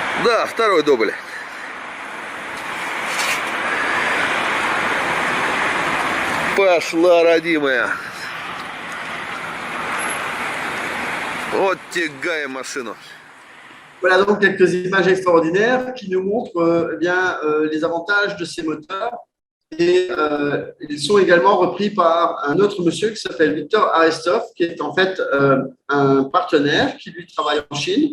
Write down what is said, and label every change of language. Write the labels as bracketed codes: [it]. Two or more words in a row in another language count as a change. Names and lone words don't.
[ru] Да, второй дубль. Пошла, родимая. Вот тягай машину. [fr] Voilà donc quelques images extraordinaires qui nous montrent les avantages de ces moteurs. Et ils sont également repris par un autre monsieur qui s'appelle Victor Arestov, qui est en fait un partenaire qui lui travaille en Chine.